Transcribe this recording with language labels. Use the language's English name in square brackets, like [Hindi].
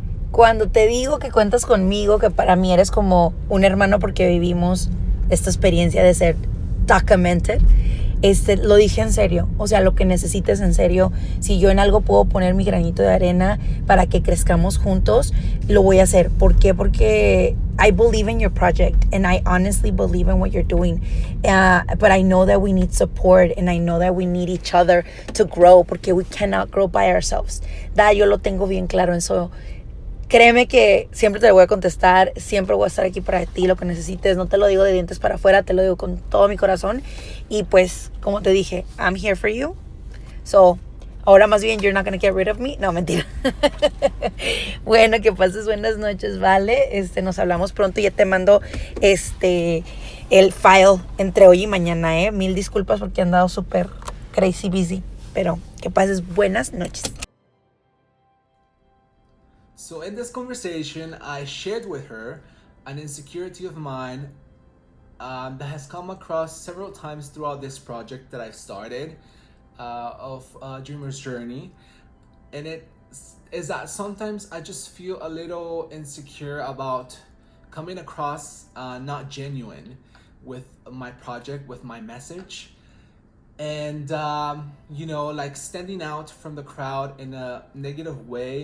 [Spanish] Cuando te digo que cuentas conmigo, que para mí eres como un hermano, porque vivimos esta experiencia de ser documented, lo dije en serio. Lo que necesites en serio. Si yo en algo puedo poner mi granito de arena para que crezcamos juntos, lo voy a hacer. ¿Por qué? Porque [English] I believe in your project, and I honestly believe in what you're doing. But I know that we need support, and I know that we need each other to grow, [Spanish] porque [English] we cannot grow by ourselves. [Spanish] Yo lo tengo bien claro. Eso, créeme que siempre te voy a contestar, siempre voy a estar aquí para ti, lo que necesites. No te lo digo de dientes para afuera, te lo digo con todo mi corazón. Y pues, como te dije, [English] I'm here for you. [Spanish] So, ahora más bien, [English] you're not going to get rid of me. [Spanish] No, mentira. Bueno, que pases buenas noches, ¿vale? Nos hablamos pronto. Ya te mando el file entre hoy y mañana, ¿eh? Mil disculpas porque he andado súper [English] crazy busy. [Spanish] Pero que pases buenas noches. [English] So in this conversation, I shared with her an insecurity of mine that has come across several times throughout this project that I've started of Dreamer's Journey, and it is that sometimes I just feel a little insecure about coming across not genuine with my project, with my message, and like standing out from the crowd in a negative way.